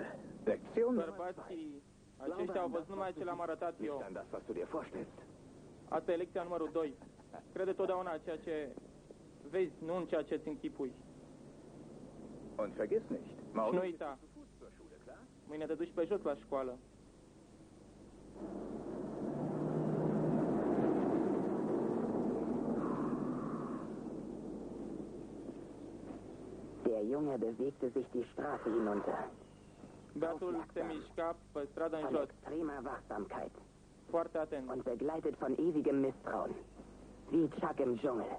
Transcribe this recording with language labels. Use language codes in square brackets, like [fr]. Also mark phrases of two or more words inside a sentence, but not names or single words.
[de] Lektion Nummer 2. [ro] Bărbații aceștia au văzut numai ce le-am arătat [de] Nicht [ro] eu. [de] an das, was du dir vorstellst. [ro] Asta e lecția numărul 2. Crede totdeauna ceea ce vezi, nu în ceea ce ți închipui. [de] Und vergiss nicht, [ro] Și [de] morgen [ro] nu uita, [de] zur Schule, klar? [ro] mâine te duci pe jos la școală. [de] Der Junge bewegte sich die Straße hinunter. [ro] Beatul se mișca pe stradă în [de] Von [ro] jos, [de] extremer Wachsamkeit [ro] foarte atent. [de] und begleitet von ewigem Misstrauen. Wie Chuck im Dschungel.